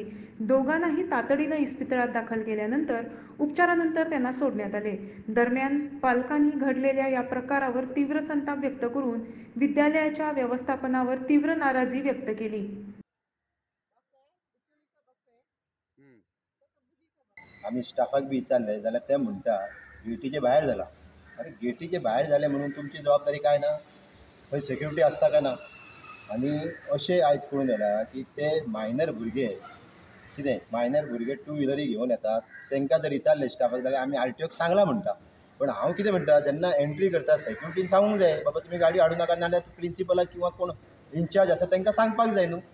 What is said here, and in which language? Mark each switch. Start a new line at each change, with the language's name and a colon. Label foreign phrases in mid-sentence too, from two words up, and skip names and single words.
Marathi: दोघांनाही तातडीनं इस्पितळात दाखल केल्यानंतर उपचारानंतर त्यांना सोडण्यात आले. दरम्यान पालकांनी घडलेल्या या प्रकारावर तीव्र संताप व्यक्त करून विद्यालयाच्या व्यवस्थापनावर तीव्र नाराजी व्यक्त केली.
Konkani: आम्ही स्टाफाक बी विचारले जाल्यार ते म्हणटा गेटीचे भायर जाला. अरे गेटीचे भायर जाले म्हणून तुमची जबाबदारी काय ना? थंय सेक्युरिटी आसता काय ना? आनी अशें आयज कळून येयला की ते मायनर भुरगे मायनर भुरगे
English: two wheeler
Konkani: घेवन येतात. तांकां जर विचारलें स्टाफाक जाल्यार आमी आरटीओक सांगलां म्हणटा. पण हांव कितें म्हणटा, जेन्ना एंट्री करता सेक्युरिटीन सांगूंक जाय बाबा तुमी गाडी हाडूं नाका, नाल्यार प्रिंसिपलाक किंवा कोण इन्चार्ज आसा तांकां सांगपाक जाय न्हू.